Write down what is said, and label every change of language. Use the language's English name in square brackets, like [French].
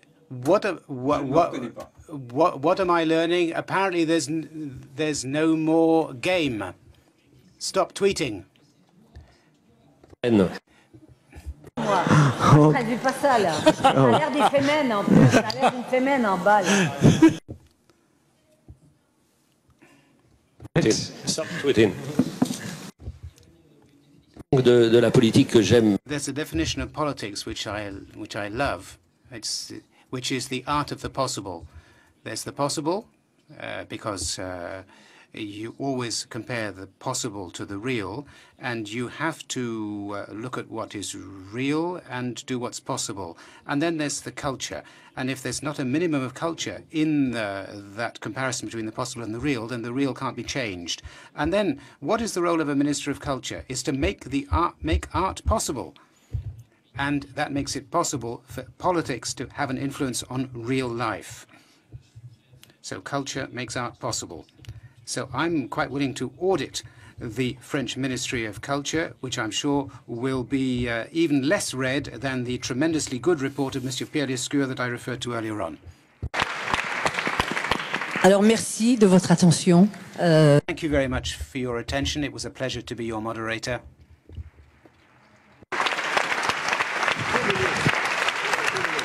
[English] What am I learning? Apparently there's no more game. Stop tweeting. [French] Traduis pas ça là. Ça a l'air des femmes en plus. Ça a l'air d'une femme en bas là. De la politique que j'aime. [English] There's a definition of politics which I love, which is the art of the possible. There's the possible, because you always compare the possible to the real, and you have to look at what is real and do what's possible. And then there's the culture. And if there's not a minimum of culture in that comparison between the possible and the real, then the real can't be changed. And then what is the role of a Minister of Culture? Is to make art possible. And that makes it possible for politics to have an influence on real life. So culture makes art possible. So I'm quite willing to audit the French Ministry of Culture, which I'm sure will be even less read than the tremendously good report of Mr. Pierre Lescure that I referred to earlier on. [French] Alors merci de votre attention. [English] Thank you very much for your attention. It was a pleasure to be your moderator.